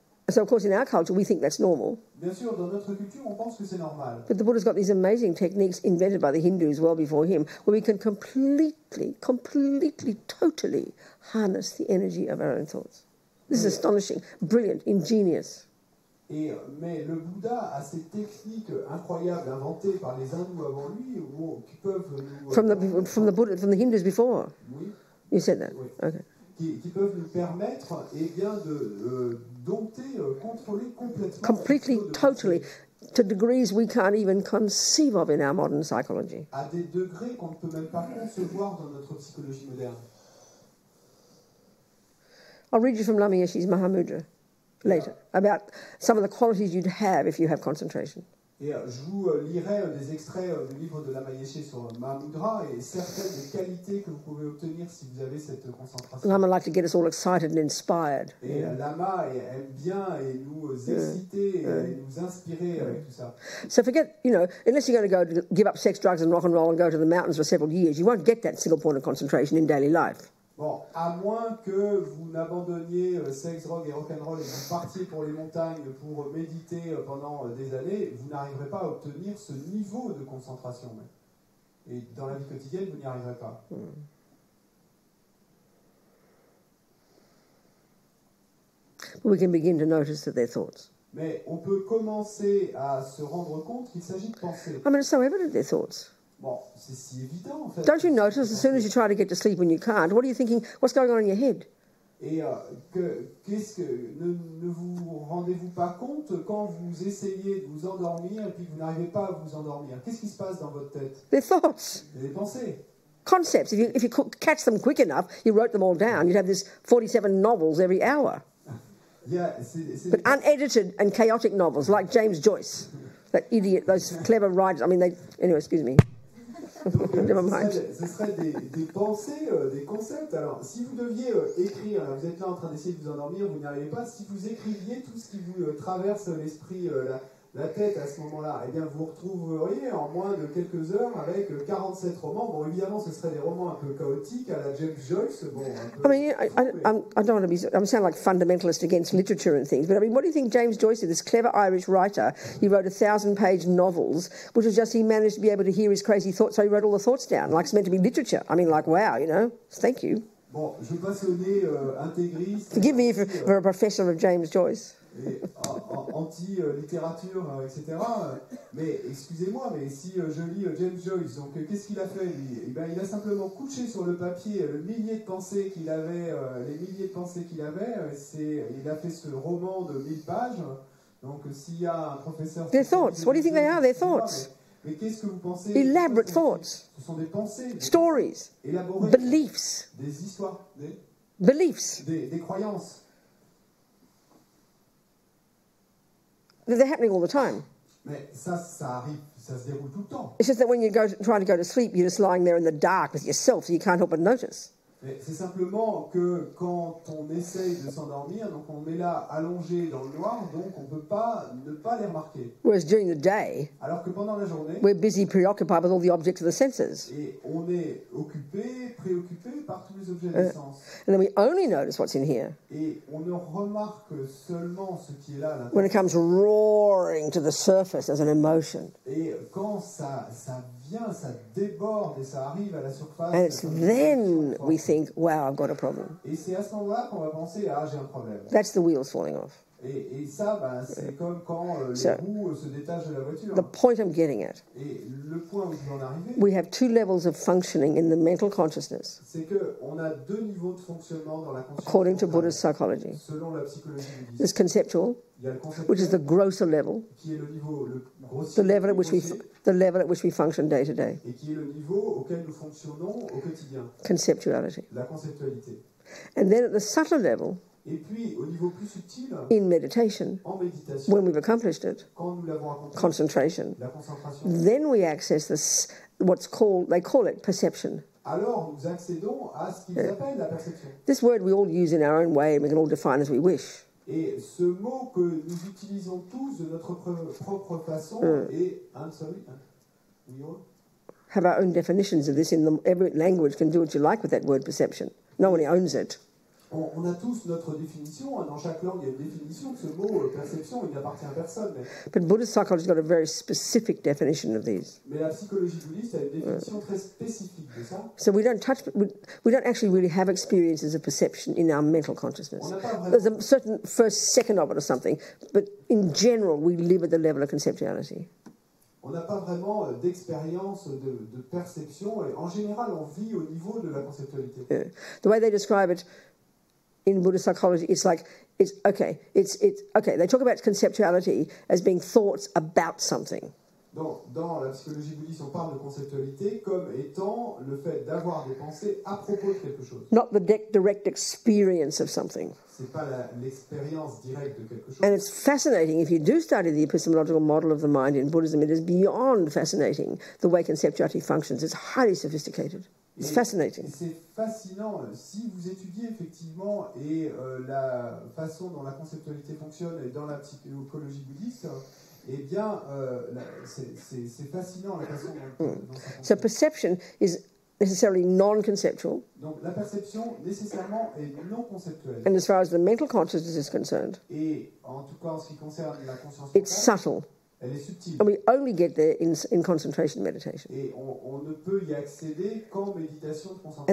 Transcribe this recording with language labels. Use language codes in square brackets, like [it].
[en] So, of course, in our culture, we think that's normal. [fr] Bien sûr, dans notre culture, on pense que c'est normal. [en] But the Buddha's got these amazing techniques invented by the Hindus well before him, where we can completely, totally harness the energy of our own thoughts. This is astonishing, brilliant, ingenious. [fr] Mais le Bouddha a ces techniques incroyables inventées par les hindous avant lui, qui peuvent nous... [en] From the Hindus before? [fr] Oui. [en] You said that? [fr] Oui. [en] Okay. [fr] Qui peuvent nous permettre bien, de dompter, contrôler complètement... [en] Completely, totally, to degrees we can't even conceive of in our modern psychology. [fr] À des degrés qu'on ne peut même pas concevoir dans notre psychologie moderne. [en] I'll read you from Lama Yeshe's Mahamudra later, about some of the qualities you'd have if you have concentration. [fr] Et je vous lirai des extraits du livre de Lama Yeshe sur Mahamudra et certaines des qualités que vous pouvez obtenir si vous avez cette concentration. [en] Lama like to get us all excited and inspired. [fr] Et Lama aime bien et nous exciter et nous inspirer avec tout ça. [en] So forget, unless you're going to go to give up sex, drugs and rock and roll and go to the mountains for several years, you won't get that single point of concentration in daily life. [fr] Bon, à moins que vous n'abandonniez sexe, drogue et rock'n'roll et que vous partiez pour les montagnes pour méditer pendant des années, vous n'arriverez pas à obtenir ce niveau de concentration. Et dans la vie quotidienne, vous n'y arriverez pas. [en] But we can begin to notice that they're thoughts. [fr] Mais on peut commencer à se rendre compte qu'il s'agit de pensées. [en] I mean, it's so evident they're thoughts. [fr] Bon, c'est si évident en fait. [en] Don't you notice as soon as you try to get to sleep when you can't, what are you thinking? What's going on in your head? [fr] Et ne vous rendez-vous pas compte quand vous essayez de vous endormir et puis que vous n'arrivez pas à vous endormir? Qu'est-ce qui se passe dans votre tête? [en] They're thoughts. [fr] Des pensées. [en] Concepts. If you could catch them quick enough, you wrote them all down. You'd have this 47 novels every hour. But unedited and chaotic novels like James Joyce, that idiot, those clever writers. I mean, anyway, excuse me. [fr] Donc, [en] Never mind. [fr] ce serait des pensées, des concepts. Alors, si vous deviez écrire, alors vous êtes là en train d'essayer de vous endormir, vous n'y arrivez pas, si vous écriviez tout ce qui vous traverse l'esprit, la tête à ce moment-là, eh bien vous retrouveriez en moins de quelques heures avec 47 romans. Bon, évidemment, ce seraient des romans un peu chaotiques à la James Joyce. Bon, [en] I mean, I don't want to sound like fundamentalist against literature and things, but I mean, what do you think James Joyce did? This clever Irish writer, he wrote 1,000-page novels, which was just he managed to be able to hear his crazy thoughts, so he wrote all the thoughts down, like it's meant to be literature. I mean, like, wow, thank you. [fr] Bon, je ne veux pas sonner intégriste. [en] Forgive me for a professor of James Joyce. [fr] Et anti-littérature, etc. Mais excusez-moi, mais si je lis James Joyce, donc qu'est-ce qu'il a fait lui? Eh ben, il a simplement couché sur le papier le millier de pensées qu'il avait, les milliers de pensées qu'il avait. Il a fait ce roman de 1000 pages. Donc s'il y a un professeur... [en] They're thoughts. What do you think they are? They're thoughts. [fr] Mais qu'est-ce que vous pensez? [en] Elaborate thoughts. [fr] Ce sont des pensées. [en] Stories. [fr] Élaborées. [en] Beliefs. [fr] Des histoires. [en] Beliefs. [fr] Des croyances. [en] They're happening all the time. [fr] Mais ça arrive, ça se déroule tout le temps. [en] It's just that when you try to go to sleep, you're just lying there in the dark with yourself, so you can't help but notice. [fr] Mais c'est simplement que quand on essaye de s'endormir, donc on est là allongé dans le noir, donc on ne peut pas ne pas les remarquer. [en] Whereas during the day, [fr] alors que pendant la journée, [en] we're busy, preoccupied with all the objects of the senses. [fr] Et on est préoccupé par tous les objets des sens. [en] And then we only notice what's in here. [fr] Et on ne remarque seulement ce qui est là à l'intérieur. [en] When it comes roaring to the surface as an emotion. [fr] Et quand ça vient, ça déborde et ça arrive à la surface. [en] And it's then we think, wow, I've got a problem. [fr] Et c'est à ce moment-là qu'on va penser, ah, j'ai un problème. [en] That's the wheels falling off. [fr] Et ça, ben, c'est comme quand les roues se détachent de la voiture. [en] The point I'm getting at, [fr] Et le point où je veux en arriver, [en] we have two levels of functioning in the mental consciousness, [fr] c'est qu'on a deux niveaux de fonctionnement dans la conscience [en] according to [fr] mentale, [en] Buddhist psychology. [fr] selon la psychologie [en] There's [fr] bouddhiste. [en] conceptual, [fr] Il y a le conceptuel, [en] which is the grosser level, [fr] qui est le niveau le [en] the [fr] grossier, [en] level at which we function day to day. [fr] et qui est le niveau auquel nous fonctionnons au quotidien, [en] Conceptuality. [fr] la conceptualité. [en] And then at the subtler level, [fr] Et puis, au niveau plus subtil, [en] in meditation, [fr] en méditation, [en] when we've accomplished it, [fr] quand nous l'avons accompli, [en] concentration, [fr] la concentration, [en] then we access this, they call it perception. [fr] alors nous accédons à ce qu'ils appellent la perception. [en] This word we all use in our own way and we can all define as we wish. [fr] Et ce mot que nous utilisons tous de notre propre façon est [en] we all Have our own definitions of this every language can do what you like with that word perception. No one owns it. [fr] On a tous notre définition, dans chaque langue il y a une définition de ce mot perception, il n'appartient à personne. [en] But Buddhist psychology has got a very specific definition of these. [fr] Mais la psychologie bouddhiste a une définition très spécifique de ça. [en] So we don't actually really have experiences of perception in our mental consciousness. There's a certain first second of it or something, but in general we live at the level of conceptuality. [fr] On n'a pas vraiment d'expérience de perception et en général on vit au niveau de la conceptualité. [en] The way they describe it in Buddhist psychology, it's okay. They talk about conceptuality as being thoughts about something. [fr] Dans la psychologie bouddhiste, on parle de conceptualité comme étant le fait d'avoir des pensées à propos de quelque chose. [en] Not the direct experience of something. [fr] C'est pas l'expérience directe de quelque chose. [en] And it's fascinating, if you do study the epistemological model of the mind in Buddhism, it is beyond fascinating the way conceptuality functions. It's highly sophisticated. It's fascinating. [fr] C'est fascinant. Si vous étudiez effectivement la façon dont la conceptualité fonctionne dans la psychologie bouddhiste, eh bien, c'est fascinant la façon dont ça fonctionne. [en] So perception is necessarily non-conceptual. [fr] Donc la perception nécessairement est non conceptuelle. [en] And as far as the mental consciousness is concerned, [fr] Et en tout cas en ce qui concerne la conscience [en] it's [fr] mentale, [en] subtle. [fr] elle est subtile. [en] And we only get there in concentration meditation. [fr] Et on ne peut y accéder qu'en méditation de concentration.